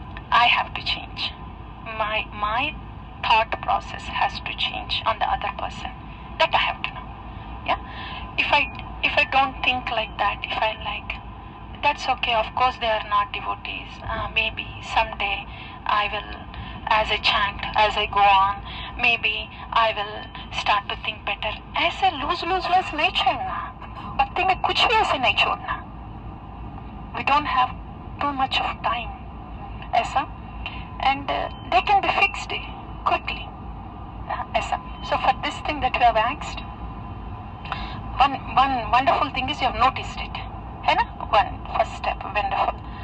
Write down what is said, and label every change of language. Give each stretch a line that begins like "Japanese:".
English: I have to change. My thought process has to change on the other person. That I have to know. Yeah. If I don't think like that, if I like, that's okay. Of course, they are not devotees. Maybe someday I will, as I chant, as I go on, maybe I will start to think better.
Hindi: ऐसे lose नहीं छोड़ना. भक्ति में कुछ भी ऐसे नहीं छोड़ना.
English: We don't have too much of time.
Hindi: ऐसा,
English: and they can be fixed quickly.
Hindi: ऐसा.
English: So for this thing that you have asked, one wonderful thing is you have noticed it.
Hindi: है ना?
English: One first step, wonderful.